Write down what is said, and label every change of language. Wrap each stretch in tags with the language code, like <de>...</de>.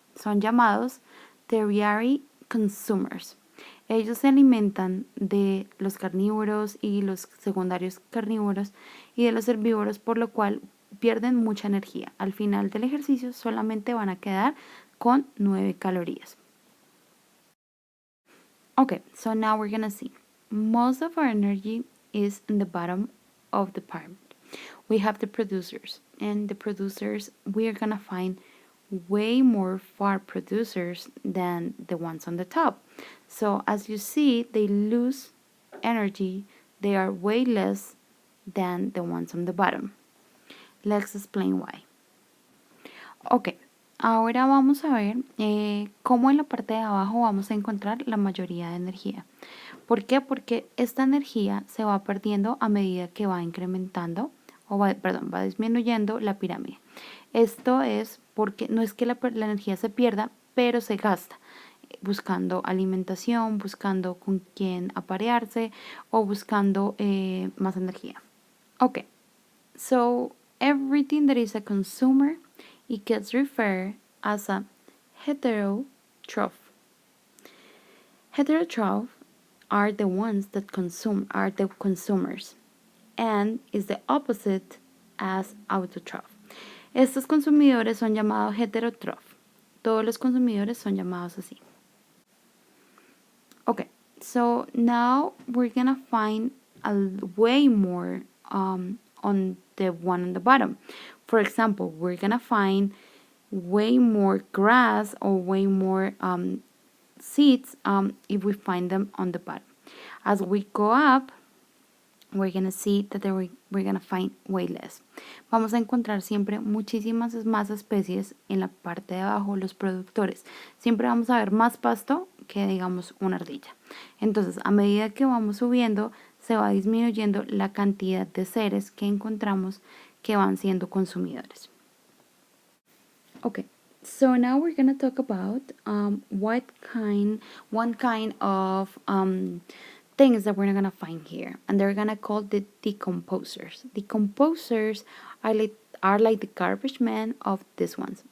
<es>Son llamados tertiary consumers. Ellos se alimentan de los carnívoros y los secundarios carnívoros y de los herbívoros, por lo cual pierden mucha energía. Al final del ejercicio solamente van a quedar con 9 calorías.</es> <en>Okay, so now we're gonna see. Most of our energy is in the bottom of the pyramid. We have the producers, and the producers, we are gonna find way more far producers than the ones on the top. So as you see, they lose energy. They are way less than the ones on the bottom. Let's explain why.</en> <es>Ok, ahora vamos a ver cómo en la parte de abajo vamos a encontrar la mayoría de energía. ¿Por qué? Porque esta energía se va perdiendo a medida que va incrementando, va disminuyendo la pirámide. Esto es porque no es que la energía se pierda, pero se gasta buscando alimentación, buscando con quién aparearse o buscando más energía.</es> <en>Ok, so everything that is a consumer, it gets referred as a heterotroph. Heterotroph are the ones that are the consumers, and is the opposite as autotroph.</en> <es>Estos consumidores son llamados heterotroph. Todos los consumidores son llamados así.</es> <en>Okay, so now we're gonna find way more on the one on the bottom. For example, we're gonna find way more grass or way more seeds if we find them on the bottom. As we go up, we're gonna see that we're gonna find way less.</en> <es>Vamos a encontrar siempre muchísimas más especies en la parte de abajo, los productores. Siempre vamos a ver más pasto que digamos una ardilla. Entonces, a medida que vamos subiendo, se va disminuyendo la cantidad de seres que encontramos que van siendo consumidores.</es> <en>Okay, so now we're gonna talk about one kind of things that we're not gonna find here, and they're gonna call the decomposers. Decomposers are like the garbage men of these ones.</en>